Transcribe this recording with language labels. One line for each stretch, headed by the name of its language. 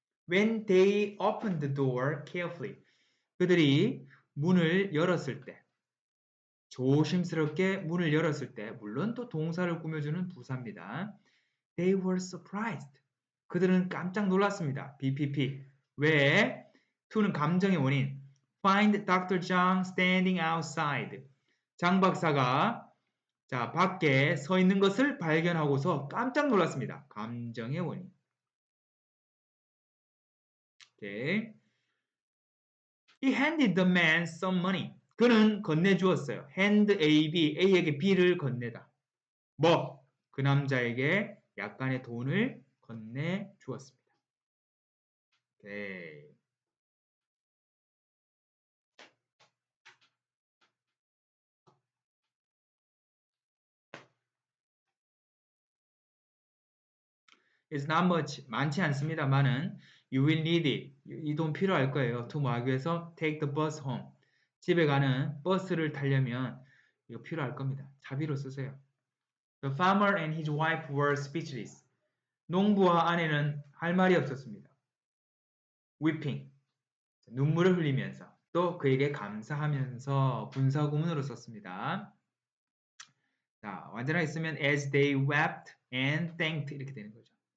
English: when they opened the door carefully.
Korean: 그들이 문을 열었을 때, 조심스럽게 문을 열었을 때, 물론 또 동사를 꾸며주는 부사입니다.
English: They were surprised.
Korean: 그들은 깜짝 놀랐습니다. BPP. 왜? to는 감정의 원인. Find Dr.
English: Zhang standing outside.
Korean: 장 박사가 자, 밖에 서 있는 것을 발견하고서 깜짝 놀랐습니다. 감정의 원인. 오케이.
English: He handed the man some money.
Korean: 그는 건네주었어요. hand A, B, A에게 B를 건네다. 뭐? 그 남자에게 약간의 돈을 건네주었습니다. 오케이.
English: It's not much.
Korean: 많지 않습니다만은
English: you will need it.
Korean: 이 돈 필요할 거예요.
English: to
Korean: 뭐 하기 위해서
English: take the bus home.
Korean: 집에 가는 버스를 타려면 이거 필요할 겁니다. 자비로 쓰세요.
English: The farmer and his wife were speechless.
Korean: 농부와 아내는 할 말이 없었습니다.
English: weeping.
Korean: 눈물을 흘리면서 또 그에게 감사하면서 분사구문으로 썼습니다. 자, 완전하게 쓰면
English: as they wept and thanked
Korean: 이렇게 되는 거죠.